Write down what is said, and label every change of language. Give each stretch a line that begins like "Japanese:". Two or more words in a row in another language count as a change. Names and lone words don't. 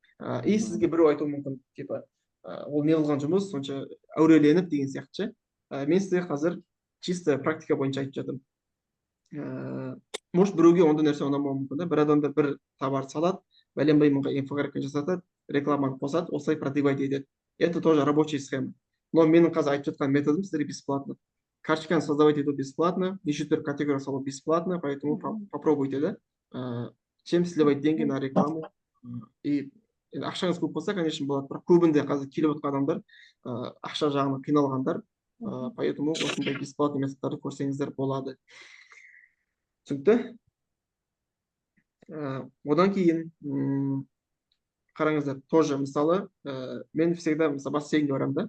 Kazakh: Сізге біреу айтуы мүмкін, типа, ол неғылған жұмыс сонша әуреленіп деген сияқты ше. Мен сізге қазір чисто практика бойынша айтып жатырмын. Может біреуге ондай нәрсе ұнамауы мүмкін да. Бір адамда бір товар салады, бәленбай мыңға инфографика жасатады, рекламаны қосады, осылай продвигать етеді.
Russian: Это тоже рабочая схема.
Kazakh: Но менің қазір айтып жатқан методым сіздерге бесплатно. Карточканы создавать ету бесплатно, неше түрлі категория салу бесплатно,
Russian: поэтому попробуйте,
Kazakh: да.
Russian: Чем сливать деньги на рекламу.
Kazakh: И ақшаңыз көп болса, конечно, болады, бірақ көбінде қазір келіп отқан адамдар ақша жағынан қиналғандар, поэтому осындай бесплатный методтарды көрсеңіздер болады. Түсінікті? Одан кейін қараңыздар, тоже мысалы мен всегда мысалы бассейнге барамын да.